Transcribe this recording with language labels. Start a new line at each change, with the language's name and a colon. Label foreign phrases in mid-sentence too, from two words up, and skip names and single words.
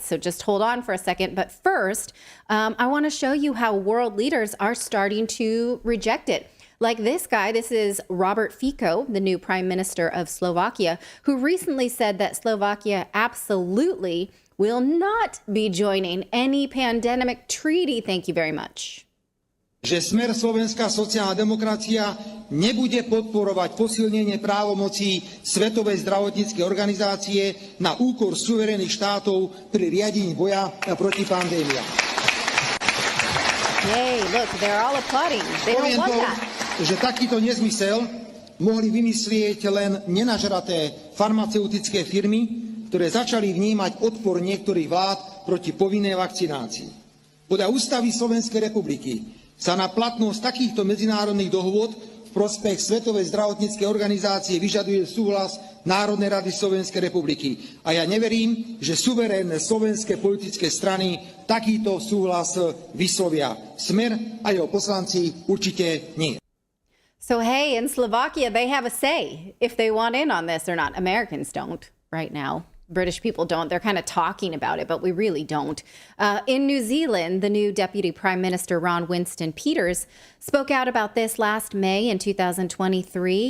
English: So just hold on for a second. But first, I want to show you how world leaders are starting to reject it. Like this guy, this is Robert Fico, the new prime minister of Slovakia, who recently said that Slovakia absolutely will not be joining any pandemic treaty. Thank you very much.
Slovak: Že smer Slovenská sociálna demokracia nebude podporovať posilnenie právomocí Svetovej zdravotníckej organizácie na úkor suverénnych štátov pri riadení boja proti pandémii. Yay, look, they're all applauding. They don't want that. Že takýto nezmysel mohli vymyslieť len nenažraté farmaceutické firmy, ktoré začali vnímať odpor niektorých vlád proti povinnej vakcinácii. Podľa ústavy Slovenskej republiky sa na platnosť takýchto medzinárodných dohôd v prospech Svetovej zdravotníckej organizácie vyžaduje súhlas Národnej rady Slovenskej republiky. A ja neverím, že suverénne slovenské politické strany takýto súhlas vyslovia. Smer a jeho poslanci určite nie.
English: So hey, in Slovakia, they have a say if they want in on this or not. Americans don't right now. British people don't. They're kind of talking about it, but we really don't. In New Zealand, the new Deputy Prime Minister, Ron Winston Peters, spoke out about this last May in 2023.